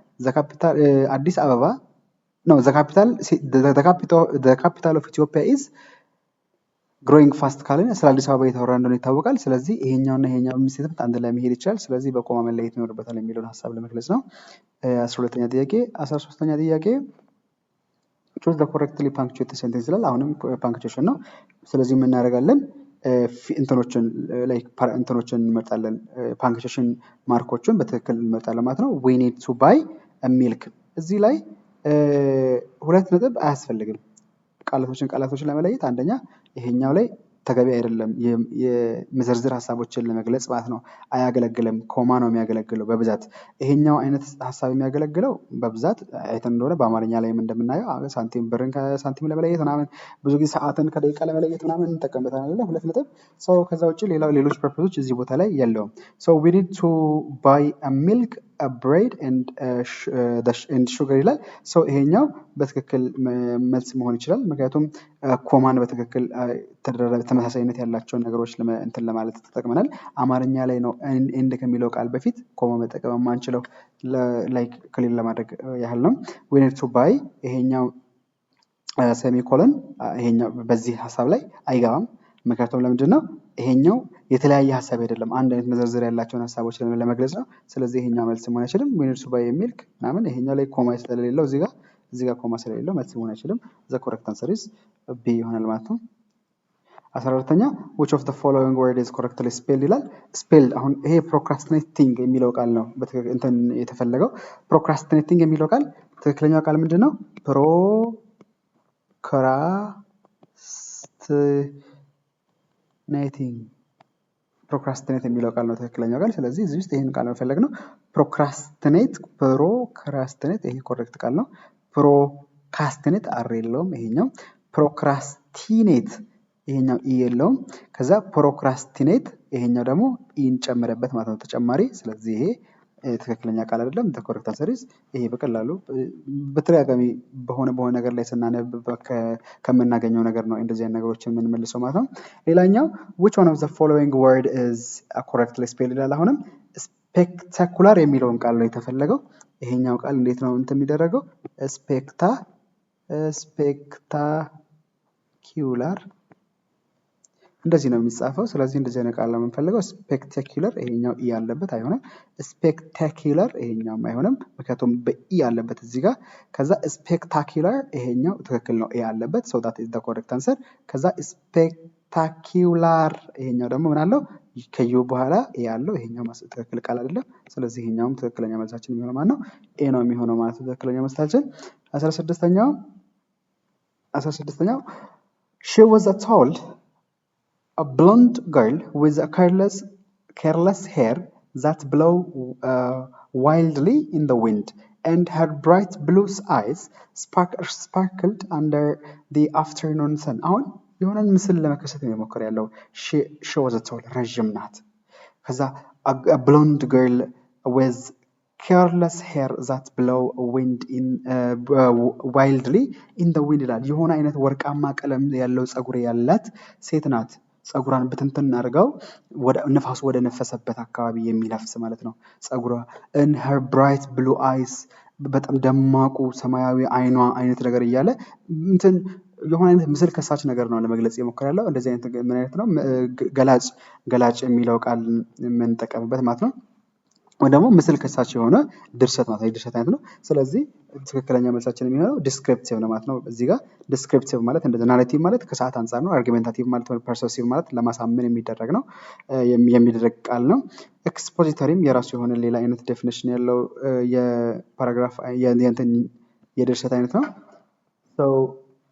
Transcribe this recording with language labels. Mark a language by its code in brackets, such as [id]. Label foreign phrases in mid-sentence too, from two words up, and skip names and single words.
[en] The capital of Ethiopia is growing fast [am] ካለን ስለ አዲስ አበባ እየተወራ እንደሆነ ይታወቃል። ስለዚህ ይሄኛውና ይሄኛው ስቴትመንት አንድ ላይ መሄድ ይችላል። ስለዚህ በኮማ መለየት ይኖርበታል የሚለውን ሀሳብ ለመግለጽ ነው። 12ኛ ጥያቄ 13ኛ ጥያቄ [en] choose the correctly punctuated sentence [am] ይላል። አሁንም ፓንክቹዌሽን ነው። ስለዚህ ምን እናደርጋለን? እንትኖችን እንመርጣለን። ፓንክቹዌሽን ማርኮችን በትክክል እንመርጣለን ማለት ነው። [en] we need to buy a milk [am] እዚህ ላይ ሁለት ነጥብ አያስፈልግም። ቃላቶችን ለመለየት አንደኛ ይሄኛው ላይ ተገቢ አይደለም። የመዘርዝር ሀሳቦችን ለመግለጽ ማለት ነው አያገለግልም። ኮማ ነው የሚያገለግለው በብዛት። ይሄኛው አይነት ሀሳብ የሚያገለግለው በብዛት አይተን እንደሆነ በአማርኛ ላይም እንደምናየው ብርን ከሳንቲም ለመለየት ምናምን ብዙ ጊዜ ሰዓትን ከደቂቃ ለመለየት ምናምን እንጠቀምበታለን። ሁለት ነጥብ ሰው ከዛ ውጭ ሌሎች ፐርፖዞች እዚህ ቦታ ላይ የለውም። [en] so we need to buy a milk a bread and sugar [am] ይላል። ሰው ይሄኛው በትክክል መልስ መሆን ይችላል። ምክንያቱም ኮማን በትክክል ተመሳሳይነት ያላቸውን ነገሮች እንትን ለማለት ተጠቅመናል። አማርኛ ላይ ነው ኤንድ ከሚለው ቃል በፊት ኮማ መጠቀም የማንችለው [en] like clear [am] ለማድረግ ያህል ነው። [en] we need to buy [am] ይሄኛው ሴሚኮሎን ይሄኛው በዚህ ሀሳብ ላይ አይገባም። ምክንያቱም ለምንድን ነው ይሄኛው የተለያየ ሀሳብ አይደለም፣ አንድ አይነት መዘርዘር ያላቸውን ሀሳቦች ለመግለጽ ነው። ስለዚህ ይሄኛው መልስ መሆን አይችልም። [en] we need to buy a milk [am] ምናምን ይሄኛው ላይ ኮማ ስለሌለው እዚህ ጋር ኮማ ስለሌለው መልስ መሆን አይችልም። [en] the correct answer is B [am] ይሆናል ማለት ነው። 14ኛ [en] which of the following word is correctly spelled [am] ይላል። spelled አሁን ይሄ procrastinating የሚለው ቃል ነው እንትን የተፈለገው። procrastinating የሚለው ቃል ትክክለኛው ቃል ምንድነው? ፕሮክራስቲኔት የሚለው ቃል ነው ትክክለኛው ቃል። ስለዚህ እዚህ ውስጥ ይሄን ቃል ነው የፈለግነው። ፕሮክራስቲኔት ይሄ ኮሬክት ቃል ነው። ፕሮካስቲኔት አር የለውም ይሄኛው። ፕሮክራስቲኔት ይሄኛው ኢ የለውም። ከዛ ፕሮክራስቲኔት ይሄኛው ደግሞ ኢን ጨምረበት ማለት ነው ተጨማሪ። ስለዚህ ይሄ ትክክለኛ ቃል አይደለም። [en] the correct answer is [am] ይሄ በቀላሉ በተደጋጋሚ በሆነ ነገር ላይ ስናነብ ከምናገኘው ነገር ነው እንደዚህ አይነት ነገሮችን የምንመልሰው ማለት ነው። ሌላኛው [en] which one of the following word is correctly spelled [am] ይላል። አሁንም ስፔክታኩላር የሚለውን ቃል ነው የተፈለገው። ይሄኛው ቃል እንዴት ነው እንትን የሚደረገው? spectacular እንደዚህ ነው የሚጻፈው። ስለዚህ እንደዚህ አይነት ቃል ነው የምንፈልገው። ስፔክታኩላር ይሄኛው ኢ ያለበት አይሆንም። ስፔክታኩላር ይሄኛውም አይሆንም፣ ምክንያቱም በኢ ያለበት እዚህ ጋር። ከዛ ስፔክታኩላር ይሄኛው ትክክል ነው፣ ኢ ያለበት [en] so that is the correct answer። [am] ከዛ ስፔክታኩላር ይሄኛው ደግሞ ምን አለው ከዩ በኋላ ኢ ያለው ይሄኛው ትክክል ቃል አይደለም። ስለዚህ ይሄኛውም ትክክለኛ መልሳችን የሚሆነው ማለት ነው ኤ ነው የሚሆነው ማለት ነው ትክክለኛ መልሳችን። 16ኛው [en] she was told a blonde girl with a careless hair that blew wildly in the wind, and her bright blue eyes sparkled under the afternoon sun. [am] አሁን የሆነን ምስል ለመከሰት ነው የሞከረ ያለው። [en] she was told [am] ረጅም ናት። ከዛ [en] a blonde girl with careless hair that blow wildly in the wind [am] ይላል። የሆነ አይነት ወርቃማ ቀለም ያለው ጸጉር ያላት ሴት ናት። ጸጉሯን ብትንትን አድርጋው ንፋሱ ወደ ነፈሰበት አካባቢ የሚለፍስ ማለት ነው ጸጉሯ። [en] in her bright blue eyes [am] በጣም ደማቁ ሰማያዊ አይኗ አይነት ነገር እያለ እንትን የሆነ አይነት ምስል ከሳች ነገር ነው ለመግለጽ የሞከራለው። እንደዚህ አይነት ምን አይነት ነው ገላጭ የሚለው ቃል የምንጠቀምበት ማለት ነው። ወይ ደግሞ ምስል ከሳች የሆነ ድርሰት ማለት ነው፣ ድርሰት አይነት ነው። ስለዚህ ትክክለኛ መልሳችን የሚሆነው ዲስክሪፕቲቭ ነው ማለት ነው። እዚህ ጋር ዲስክሪፕቲቭ ማለት እንደዚህ ናሬቲቭ ማለት ከሰዓት አንፃር ነው። አርጊሜንታቲቭ ማለት ወይ ፐርሰሲቭ ማለት ለማሳመን የሚደረግ ነው የሚደረግ ቃል ነው። ኤክስፖዚተሪም የራሱ የሆነ ሌላ አይነት ዴፊኒሽን ያለው የፓራግራፍ የድርሰት አይነት ነው።